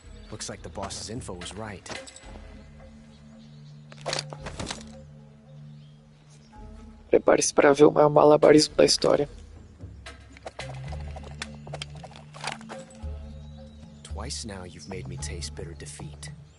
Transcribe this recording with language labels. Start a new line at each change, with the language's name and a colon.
English: Looks like the boss's info was right.
Portuguese: Prepare-se para ver o maior malabarismo da história.
English: Twice now you've made me taste bitter defeat.